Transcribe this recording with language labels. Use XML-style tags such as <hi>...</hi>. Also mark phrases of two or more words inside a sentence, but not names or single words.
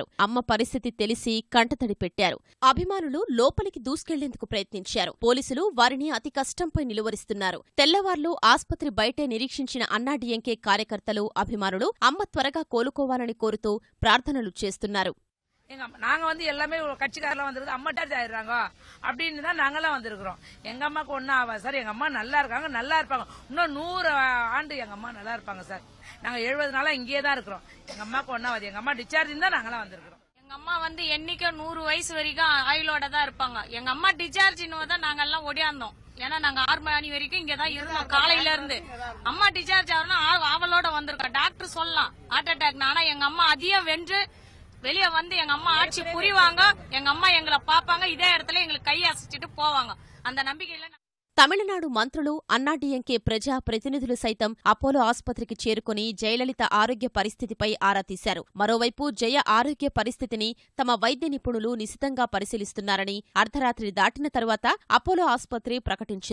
<te>అమ్మ పరిస్థితి తెలిసి కంటతడి పెట్టారు. అభిమానులు లోపలికి దూసుకెళ్లేందుకు ప్రయత్నించారు. పోలీసులు వారిని అతి కష్టంపై నిలువరిస్తున్నారు. తెల్లవార్లు ఆసుపత్రి బయటే నిరీక్షించిన అన్నాడీఎంకే కార్యకర్తలు, అభిమానులు అమ్మ త్వరగా కోలుకోవాలని కోరుతూ ప్రార్థనలు చేస్తున్నారు.</te> <ta>நாங்க வந்து எல்லாமே கட்சிக்காரெல்லாம் வந்திருக்கு, அம்மா அட்டாச் ஆயிடுறாங்க அப்படின்னு தான் நாங்கெல்லாம் வந்திருக்கிறோம். எங்க அம்மாக்கு ஒன்னும் ஆகாது சார். எங்க அம்மா நல்லா இருக்காங்க, நல்லா இருப்பாங்க. இன்னும் 100 ஆண்டு எங்க அம்மா நல்லா இருப்பாங்க சார். நாங்க 70 நாளா இங்கேயே தான் இருக்கிறோம். எங்க அம்மாக்கு ஒன்னும் ஆகாது. எங்க அம்மா டிஸ்சார்ஜ் தான் நாங்கெல்லாம் வந்திருக்கிறோம். எங்க அம்மா வந்து என்னைக்கும் 100 வயசு வரைக்கும் ஆயுளோட தான் இருப்பாங்க. எங்க அம்மா டிஸ்சார்ஜ் தான் நாங்க எல்லாம் ஓடியாந்தோம். ஏன்னா நாங்க 6 மணி வரைக்கும் இங்கதான் இருந்தோம் காலையில இருந்து. அம்மா டிஸ்சார்ஜ் ஆகணும் ஆவலோட வந்திருக்கோம். டாக்டர் சொல்லலாம்</ta> <en>heart attack,</en> <ta>ஆனா எங்க அம்மா அதிகம் வென்று வெளியே வந்து எங்க அம்மா ஆட்சி புரிவாங்க. எங்க அம்மா எங்களை பாப்பாங்க, இதே இடத்துல எங்களுக்கு கை அசைச்சிட்டு போவாங்க. அந்த நம்பிக்கையில</ta> <te>తమిళనాడు మంత్రులు, అన్నాడీఎంకే ప్రజా ప్రతినిధులు సైతం అపోలో ఆసుపత్రికి చేరుకుని జయలలిత ఆరోగ్య పరిస్థితిపై ఆరా తీశారు. మరోవైపు జయ ఆరోగ్య పరిస్థితిని తమ వైద్య నిపుణులు నిశితంగా పరిశీలిస్తున్నారని అర్ధరాత్రి దాటిన తరువాత అపోలో ఆసుపత్రి ప్రకటించింది.</te>